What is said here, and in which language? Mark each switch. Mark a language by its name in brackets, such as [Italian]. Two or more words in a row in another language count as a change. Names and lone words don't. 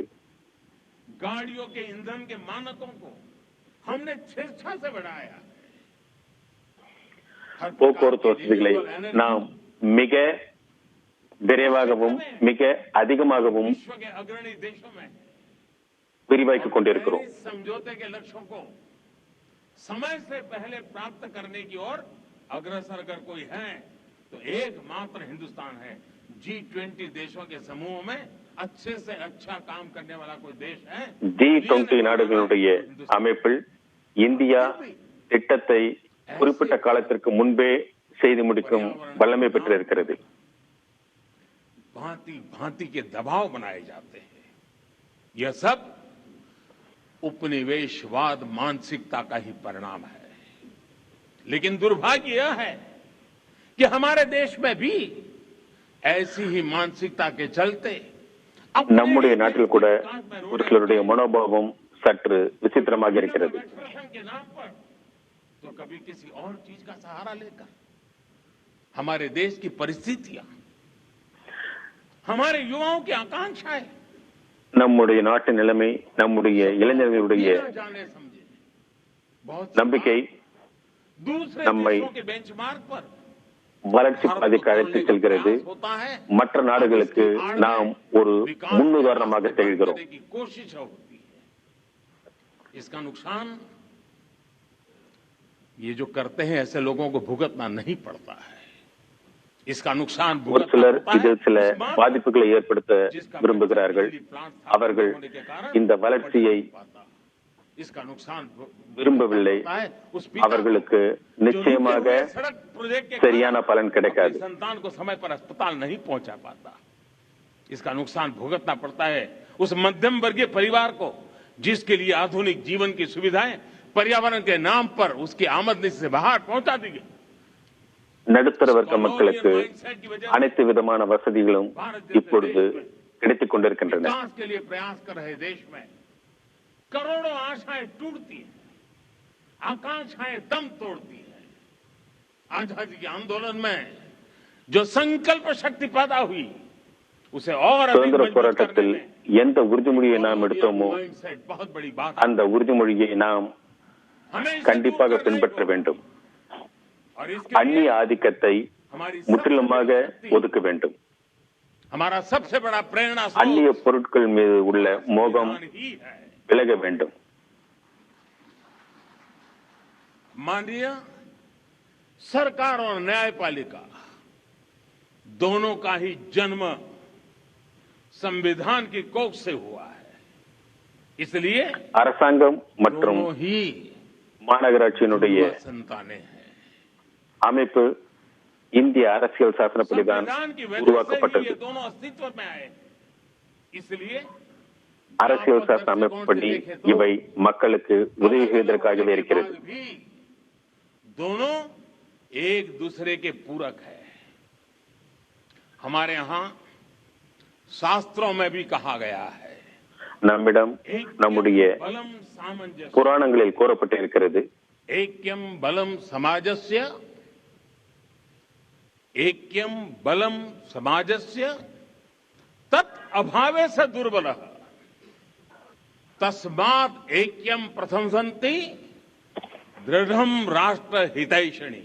[Hindi] गाड़ियों के ईंधन के मानकों को हमने स्वेच्छा से बढ़ाया. हर प्रकार [Tamil] போக்குவரத்து [Hindi] की [Tamil] வசதிகளை [English] renewable energy [Tamil] நாம் மிக விரைவாகவும் மிக அதிகமாகவும் [Hindi] विश्व के अग्रणी देशों में [Tamil] விரிவாக்கிக் கொண்டிருக்கிறோம். [Hindi] पेरिस समझौते के लक्ष्यों को समय से पहले प्राप्त करने की ओर अग्रसर अगर कोई है तो एकमात्र हिंदुस्तान है. G20 देशों के समूह में अच्छे से अच्छा काम करने वाला कोई देश है [Tamil] G20 நாடுகளுடைய அமைப்பில் இந்தியா திட்டத்தை குறிப்பிட்ட காலத்திற்கு முன்பே செய்து முடிக்கும் வல்லமை பெற்றிருக்கிறது. [Hindi] भांति भांति के दबाव बनाए जाते हैं. यह सब उपनिवेशवाद मानसिकता का ही परिणाम है. लेकिन दुर्भाग्य यह है कि हमारे देश में भी ऐसी ही मानसिकता के चलते [Tamil] நம்முடைய நாட்டில் கூட ஒரு சிலருடைய மனோபாவம் சற்று விசித்திரமாக இருக்கிறது. [Hindi] के नाम पर तो कभी किसी और चीज का सहारा लेकर हमारे देश की परिस्थितियां, हमारे युवाओं की आकांक्षाएं [Tamil] நம்முடைய நாட்டு நிலைமை, நம்முடைய இளைஞர்களுடைய [Hindi] बिना जाने समझे बहुत सी [Tamil] நம்பிக்கை [Hindi] बार दूसरे [Tamil] நம்மை [Hindi] देशों के बेंचमार्क पर [Tamil] வளர்ச்சி [Hindi] भारत को [Tamil] பாதைக்கு அழைத்து [Hindi] तोड़ने का [Tamil] செல்கிறது. [Hindi] प्रयास होता है। [Tamil] மற்ற நாடுகளுக்கு நாம் ஒரு [Hindi] विकास [Tamil] முன்னுதாரணமாக [Hindi] के रास्ते बंद [Tamil] திகழ்கிறோம். [Hindi] करने की कोशिश होती है। इसका नुकसान ये जो करते हैं ऐसे लोगों को भुगतना नहीं पड़ता है। इसका नुकसान [Tamil] ஒரு [Hindi] भुगतना [Tamil] சிலர் [Hindi] पड़ता है [Tamil] இதில் சில [Hindi] उस बात [Tamil] பாதிப்புகளை ஏற்படுத்த [Hindi] जिसका [Tamil] விரும்புகிறார்கள். [Hindi] बिजली प्लांट स्थापित [Tamil] அவர்கள் [Hindi] होने के कारण [Tamil] இந்த வளர்ச்சியை [Hindi] बढ़ नहीं पाता। इसका नुकसान [Tamil] விரும்பவில்லை. [Hindi] होता है उस पिता [Tamil] அவர்களுக்கு [Hindi] जो [Tamil] நிச்சயமாக [Hindi] रुके हुए सड़क प्रोजेक्ट के [Tamil] சரியான [Hindi] कारण [Tamil] பலன் கிடைக்காது. [Hindi] अपनी संतान को समय पर अस्पताल नहीं पहुंचा पाता। इसका नुकसान भुगतना पड़ता है उस मध्यम वर्गीय परिवार को जिसके लिए आधुनिक जीवन की सुविधाएं पर्यावरण के नाम पर उसकी आमदनी से बाहर पहुंचा दी गई। [Tamil] நடுத்தர வர்க்க மக்களுக்கு அனைத்து விதமான வசதிகளும் இப்பொழுது கிடைத்துக் கொண்டிருக்கின்றன. [Hindi] विकास के लिए प्रयास कर रहे देश में करोड़ों आशाएं टूटती हैं, आकांक्षाएं दम तोड़ती हैं। आजादी के आंदोलन में जो संकल्प शक्ति पैदा हुई उसे और अधिक [Tamil] சுதந்திர [Hindi] मजबूत करने [Tamil] போராட்டத்தில் [Hindi] में [Tamil] எந்த உறுதிமொழியை நாம் எடுத்தோமோ [Hindi] mindset बहुत बड़ी बात है। [Tamil] அந்த உறுதிமொழியை நாம் [Hindi] हमें इसे [Tamil] கண்டிப்பாக [Hindi] दूर करना ही [Tamil] பின்பற்ற [Hindi] होगा। [Tamil] வேண்டும். [Hindi] और इसके [Tamil] அந்நிய [Hindi] लिए [Tamil] ஆதிக்கத்தை [Hindi] हमारी [Tamil] முற்றிலுமாக [Hindi] सबसे बड़ी शक्ति, [Tamil] ஒதுக்க வேண்டும். [Hindi] हमारा सबसे बड़ा प्रेरणा [Tamil] அந்நிய பொருட்கள் மீது உள்ள மோகம் [Hindi] संविधान ही है। [Tamil] விலக வேண்டும். [Hindi] माननीय सरकार और न्यायपालिका दोनों का ही जन्म संविधान की कोख से हुआ है। इसलिए [Tamil] அரசாங்கம் மற்றும் [Hindi] दोनों ही [Tamil] மாநகராட்சியினுடைய [Hindi] युवा संतानें हैं। [Tamil] அமைப்பு இந்திய அரசியல் சாசனப்படிதான் [Hindi] संविधान की वजह से ही [Tamil] உருவாக்கப்பட்டது. [Hindi] ये दोनों अस्तित्व में आए। इसलिए [Tamil] அரசியல் சாசன அமைப்புப்படி இவை மக்களுக்கு உதவி செய்வதற்காகவே இருக்கிறது. [Hindi] भी दोनों एक दूसरे के पूरक है। हमारे यहाँ शास्त्रों में भी कहा गया है [Tamil] நம்மிடம் நம்முடைய [Sanskrit] बलम सामंजस्य [Tamil] புராணங்களில் கூறப்பட்டிருக்கிறது. [Sanskrit] ऐक्यम बलम समाजस्य ऐक्यम बलम समाजस्य तत् अभावे से दुर्बलः तस्मात् ऐक्यम प्रशंसन्ति दृढ़म राष्ट्र हितैषणी।